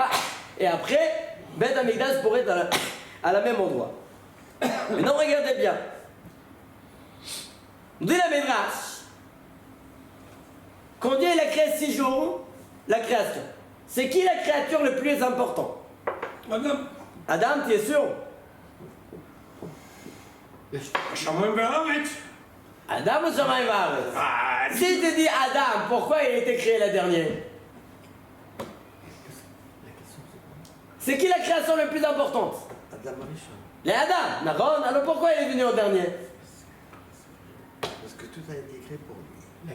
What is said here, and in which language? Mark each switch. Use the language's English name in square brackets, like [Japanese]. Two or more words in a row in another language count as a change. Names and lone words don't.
[French] Et après, Bet Amikdash pourrait être à la même endroit. Maintenant, regardez bien. On dit la Midrash. Quand Dieu il a créé 6 jours, la création. C'est qui la créature le plus importante? Adam. Adam, tu es sûr? [Hebrew] השמיים והארץ. [French] Adam ou [Hebrew] שמים וארץ? [French] Ah, Si tu dis Adam, pourquoi il a été créé la dernière? C'est qui la création la plus importante? Les Adam, d'accord? Alors pourquoi il est venu au dernier? Parce que tout a été créé pour lui.